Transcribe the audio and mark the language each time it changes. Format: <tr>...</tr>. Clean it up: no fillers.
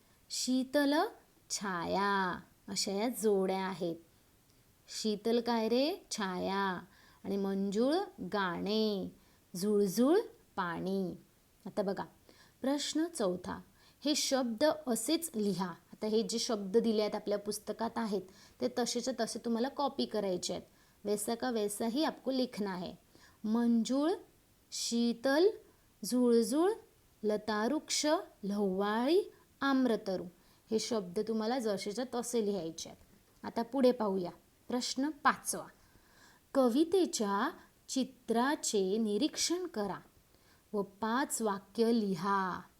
<mr>शीतल छाया, अशा या जोड्या आहेत. शीतल काय रे? छाया. आणि मंजूळ गाणे, झुळझुळ पाणी. आता बघा प्रश्न चौथा, हे शब्द असेच लिहा. आता हे जे शब्द दिले आहेत आपल्या पुस्तकात आहेत ते तसेच्या तसे तुम्हाला कॉपी करायचे आहेत.</mr> <hi>वैसा का वैसा ही आपको लिखना है.</hi> <mr>मंजूळ, शीतल, झुळझुळ, लतावृक्ष, लव्हाळी, आम्रतरू हे शब्द तुम्हाला जसेच्या तसे लिहायचे आहेत. आता पुढे पाहूया. प्रश्न पाचवा, कवितेच्या चित्राचे निरीक्षण करा व 5 वाक्य लिहा.</mr>